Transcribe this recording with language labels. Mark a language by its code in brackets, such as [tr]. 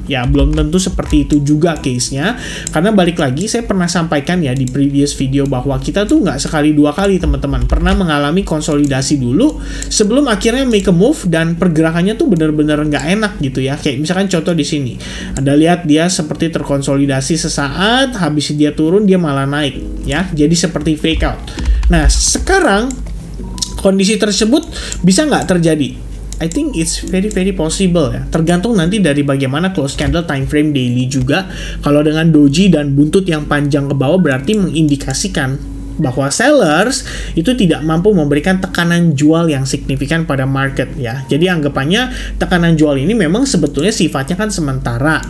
[id] Ya belum tentu seperti itu juga case-nya, karena balik lagi saya pernah sampaikan ya di [en] previous video [id] bahwa kita tuh nggak sekali dua kali teman-teman pernah mengalami konsolidasi dulu sebelum akhirnya [en] make a move [id] dan pergerakannya tuh bener-bener nggak enak gitu ya. Kayak misalkan contoh di sini, Anda lihat dia seperti terkonsolidasi sesaat, habis dia turun dia malah naik ya. Jadi seperti fake out. Nah, sekarang kondisi tersebut bisa nggak terjadi? [en] I think it's very possible ya. [id] Tergantung nanti dari bagaimana close candle time frame daily juga. Kalau dengan doji dan buntut yang panjang ke bawah berarti mengindikasikan bahwa sellers itu tidak mampu memberikan tekanan jual yang signifikan pada market ya. Jadi anggapannya tekanan jual ini memang sebetulnya sifatnya kan sementara.